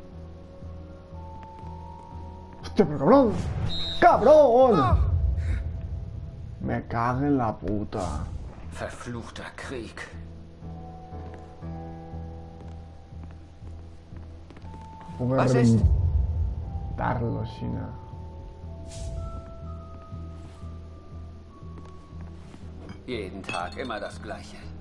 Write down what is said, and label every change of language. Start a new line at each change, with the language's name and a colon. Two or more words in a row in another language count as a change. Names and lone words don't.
Spanish: Hostia, pero cabrón. ¡Cabrón! Me cago en la puta.
German: Verfluchter Krieg.
Spanish: Voy a
German: Was ist?
Spanish: reventarlo, China.
German: Jeden Tag immer das Gleiche.